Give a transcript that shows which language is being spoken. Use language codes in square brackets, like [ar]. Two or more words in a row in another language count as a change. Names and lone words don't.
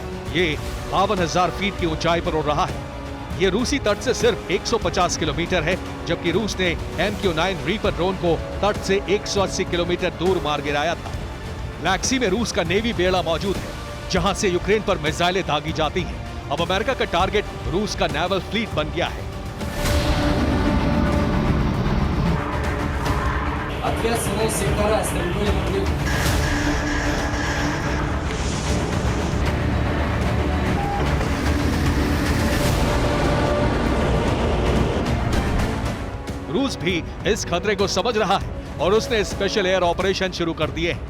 [hi] ये 52,000 फीट की ऊंचाई पर उड़ रहा है। ये रूसी तट से सिर्फ 150 किलोमीटर है, जबकि रूस ने MQ-9 रीपर ड्रोन को तट से 180 किलोमीटर दूर मार गिराया था। ब्लैक सी में रूस का नेवी बेड़ा मौजूद है, जहां से यूक्रेन पर मिसाइलें दागी जाती हैं। अब अमेरिका का टारगेट रूस का [en] naval fleet [hi] बन गया है। [ru] Ответственные сектора стрельбы могли. [hi] रूस भी इस खतरे को समझ रहा है और उसने [en] special air operation [hi] शुरू कर दिए हैं।